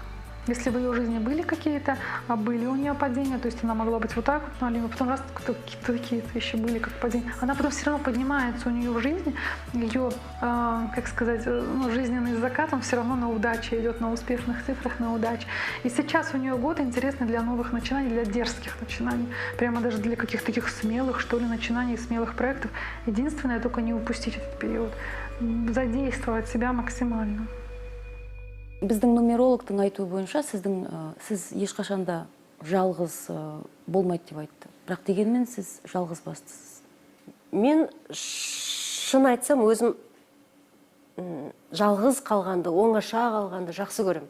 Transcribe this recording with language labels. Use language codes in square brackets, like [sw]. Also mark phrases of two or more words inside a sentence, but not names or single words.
[ru] Если в ее жизни были какие-то, были у нее падения, то есть она могла быть вот так вот, но потом раз какие-то такие вещи были, как падение, она потом все равно поднимается у нее в жизни, ее, как сказать, жизненный закат, он все равно на удаче идет, на успешных цифрах, на удаче. И сейчас у нее год интересный для новых начинаний, для дерзких начинаний, прямо даже для каких-то таких смелых, что ли, начинаний, смелых проектов. Единственное, только не упустить этот период, задействовать себя максимально. [kk] Біздің нумерологтың айтуы бойынша сіз ешқашанда жалғыз болмайды деп айтты. Бірақ дегенмен сіз жалғыз бастысыз. Мен шын айтсам өзім жалғыз қалғанды, оңаша қалғанды жақсы көрем.